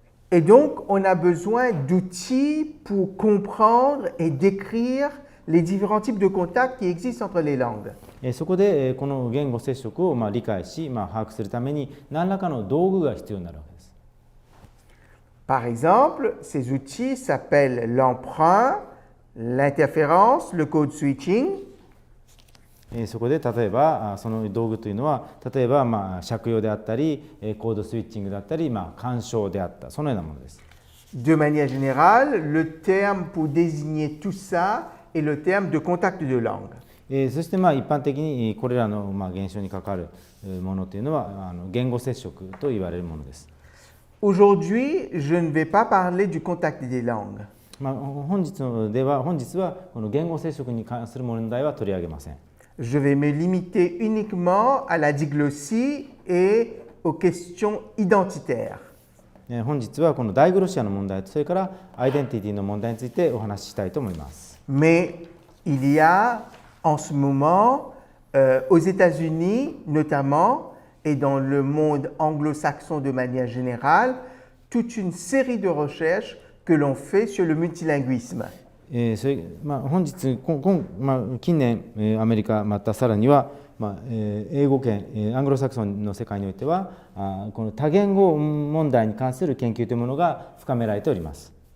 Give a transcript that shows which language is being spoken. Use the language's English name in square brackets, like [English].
[French] Et donc, on a besoin d'outils pour comprendre et décrire les différents types de contacts qui existent entre les langues. [Japanese] そこでこの言語接触を理解し、把握するために何らかの道具が必要になるわけです。 [French] Par exemple, ces outils s'appellent l'emprunt, l'interférence, le code switching. [Japanese] そこで例えばその道具というのは例えば借用であったりコードスイッチングだったり干渉であったそのようなものです。 [French] De manière générale, le terme pour désigner tout ça est le terme de contact de langue. [Japanese] そして一般的にこれらの現象に関わるものというのは言語接触と言われるものです。 [French] Aujourd'hui, je ne vais pas parler du contact des langues. [Japanese] 本日はこの言語接触に関する問題は取り上げません。 [French] Je vais me limiter uniquement à la diglossie et aux questions identitaires. [Japanese] 本日はこのダイグロシアの問題とそれからアイデンティティの問題についてお話ししたいと思います。 [French] Mais il y a en ce moment, aux États-Unis notamment, et dans le monde anglo-saxon de manière générale, toute une série de recherches que l'on fait sur le multilinguisme. [Japanese] 本日近年アメリカまたさらには英語圏アングロサクソンの世界においてはこの多言語問題に関する研究というものが深められております。